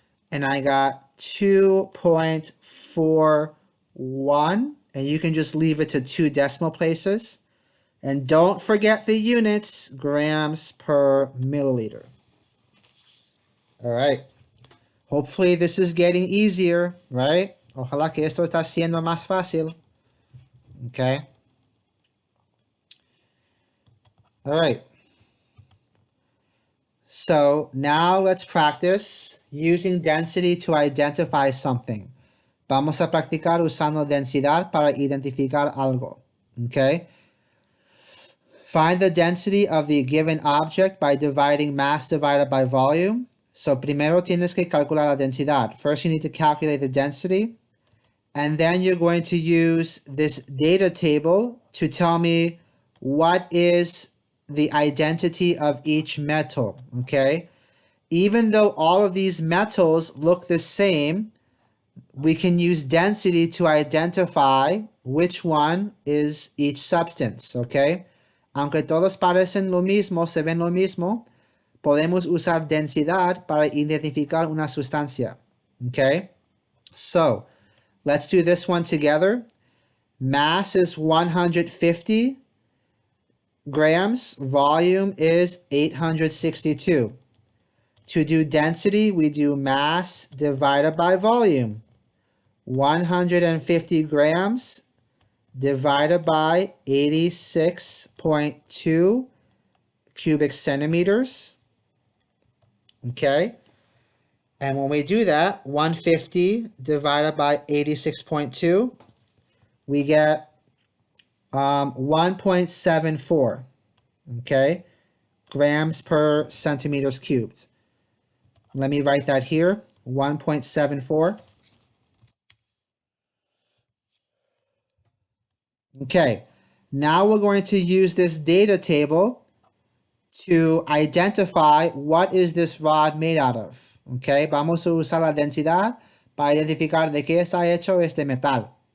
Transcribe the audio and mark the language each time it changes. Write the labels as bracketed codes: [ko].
[en] And I got 2.41. And you can just leave it to 2 decimal places. And don't forget the units, grams per milliliter. All right. Hopefully this is getting easier, right? [es] Ojalá que esto está siendo más fácil. [en] Okay. All right. So now let's practice using density to identify something. [es] Vamos a practicar usando densidad para identificar algo. Okay. [en] Find the density of the given object by dividing mass divided by volume. [es] So primero tienes que calcular la densidad. [en] First you need to calculate the density. And then you're going to use this data table to tell me what is the identity of each metal, okay? Even though all of these metals look the same, we can use density to identify which one is each substance, okay? [es] Aunque todos parecen lo mismo, se ven lo mismo, podemos usar densidad para identificar una sustancia, okay? [en] So, let's do this one together. Mass is 150 grams. Volume is 862. To do density, we do mass divided by volume. 150 grams divided by 86.2 cubic centimeters. Okay. And when we do that, 150 divided by 86.2, we get 1.74, okay, grams per centimeters cubed. Let me write that here, 1.74. Okay, now we're going to use this data table to identify what is this rod made out of. [es] Okay, vamos a usar la densidad para identificar de qué está hecho este metal.